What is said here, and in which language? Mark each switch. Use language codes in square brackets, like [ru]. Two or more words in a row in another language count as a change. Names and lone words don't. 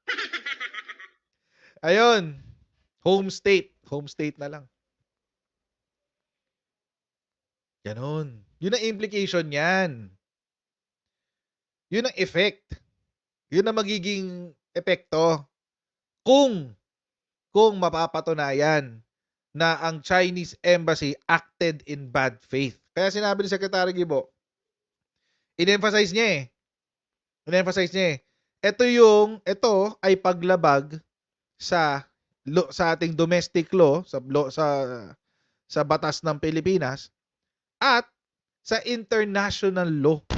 [tl] Ayun, [en] home state [tl] na lang. Ganon. Yun ang implication niyan. Yun ang effect. Yun ang magiging epekto kung mapapatunayan na ang [en] Chinese embassy acted in bad faith. [tl] Kaya sinabi ni Secretary Gibo, in-emphasize niya eh. Ito ay paglabag sa ating [en] domestic law, [tl] sa batas ng Pilipinas at sa [en] international law.